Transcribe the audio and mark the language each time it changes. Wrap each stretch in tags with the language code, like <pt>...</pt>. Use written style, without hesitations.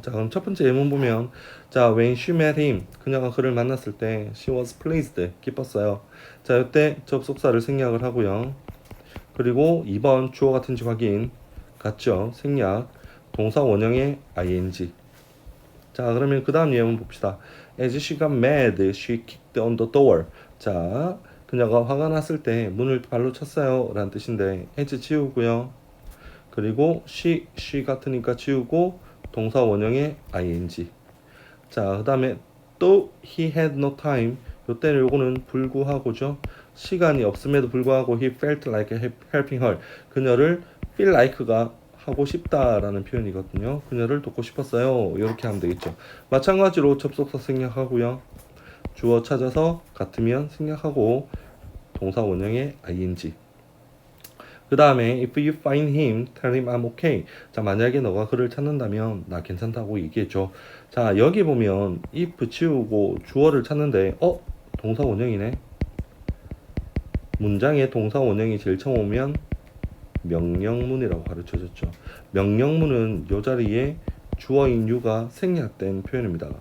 <ko>자, 그럼 첫 번째 예문 보면, 자,</ko> <en>when she met him,</en> <ko>그녀가 그를 만났을 때</ko> <en>she was pleased,</en> <ko>기뻤어요. 자, 이때 접속사를 생략을 하고요. 그리고 2번 주어 같은지 확인, 같죠? 생략, 동사 원형의 ing. 자, 그러면 그 다음 예문 봅시다.</ko> <en>As she got mad, she kicked on the door.</en> <ko>자, 그녀가 화가 났을 때 문을 발로 쳤어요 라는 뜻인데, as 지우고요. 그리고 she 같으니까 지우고 동사 원형의 ing. 자, 그 다음에</ko> <en>though he had no time.</en> <ko>요때는 요거는 불구하고죠. 시간이 없음에도 불구하고</ko> <en>he felt like helping her.</en> <ko>그녀를 feel like가 하고 싶다라는 표현이거든요. 그녀를 돕고 싶었어요. 이렇게 하면 되겠죠. 마찬가지로 접속사 생략하고요. 주어 찾아서 같으면 생략하고 동사 원형의 ing. 그 다음에</ko> <en>if you find him, tell him I'm okay.</en> <ko>자, 만약에 너가 그를 찾는다면 나 괜찮다고 얘기해줘. 자, 여기 보면 if 치우고 주어를 찾는데 동사 원형이네. 문장에 동사 원형이 제일 처음 오면 명령문이라고 가르쳐졌죠. 명령문은 이 자리에 주어인 you가 생략된 표현입니다.</ko>